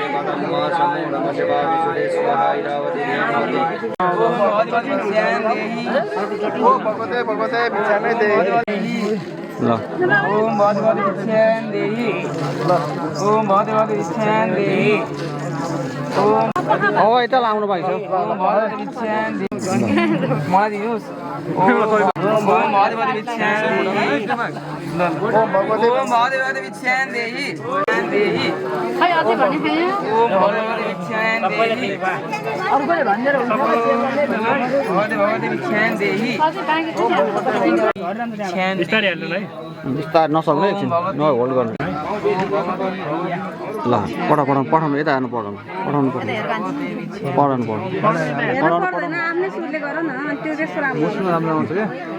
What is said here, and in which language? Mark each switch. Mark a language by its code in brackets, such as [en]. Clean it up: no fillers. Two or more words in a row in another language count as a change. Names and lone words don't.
[sa] ब्रह्म समूह नमः शिवाय विशुद्धे स्वाहा इरावती ओम भगवते भगवते भिक्षामे देहि ओम भगवते भिक्षामे देहि ओम भगवते भिक्षामे देहि ओम [ne] हो यता लाउनु भइछ [sa] ओम भगवते भिक्षामे देहि [ne] मलाई दिनुस् [sa] ओम भगवते भिक्षामे देहि ओम भगवते भिक्षामे देहि [ne] खै अझै भन्ने छैन [sa] ओम भगवते भिक्षामे देहि [ne] अर्कोले भन्दै हुन्छ [sa] भगवते भिक्षामे देहि [ne] अझै बाँकी छ बिस्तारै हाल्नु है बिस्तार नसक्ने एकछिन न होल्ड गर्नु ल पठाउनु यता हेर्नु पठाउनु पर्दैन आफ्नै सुरले गर न अनि त्यो चाहिँ राम्रो राम्रो आउँछ क्या